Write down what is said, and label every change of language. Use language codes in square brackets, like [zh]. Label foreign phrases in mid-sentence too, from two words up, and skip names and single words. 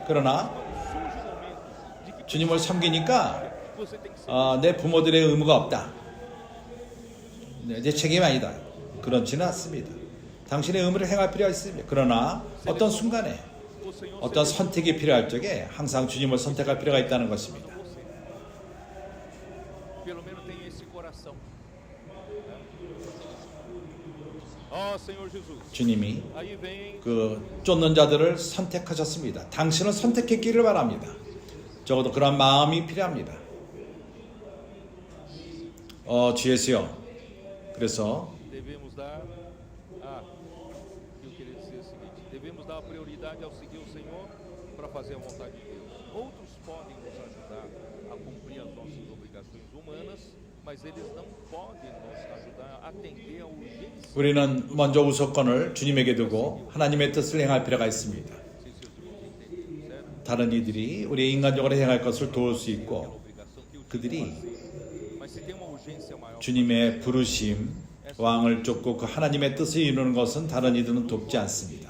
[ko] 그러나 주님을 섬기니까 내 부모들의 의무가 없다. 내 책임이 아니다. 그렇지는 않습니다. 당신의 의무를 행할 필요가 있습니다. 그러나 어떤 순간에 어떤 선택이 필요할 적에 항상 주님을 선택할 필요가 있다는 것입니다. [pt] Pelo menos tem esse coração. Ó Senhor Jesus. [ko] 주님이 [pt] Aí vem [ko] 그 쫓는 자들을 선택하셨습니다. 당신을 선택했기를 바랍니다. 적어도 그런 마음이 필요합니다. 주 예수여. 그래서 [pt] devemos dar eu queria dizer o seguinte, devemos dar prioridade ao seguir o Senhor para fazer a vontade de Deus. Outros podem nos ajudar a cumprir as nossas obrigações humanas, mas eles não podem nos ajudar a atender a urgência. [ko] 우리는 먼저 우선권을 주님에게 두고 하나님의 뜻을 행할 필요가 있습니다. 다른 이들이 우리의 인간적으로 행할 것을 도울 수 있고 그들이 주님의 부르심, 왕을 쫓고 그 하나님의 뜻을 이루는 것은 다른 이들은 돕지 않습니다.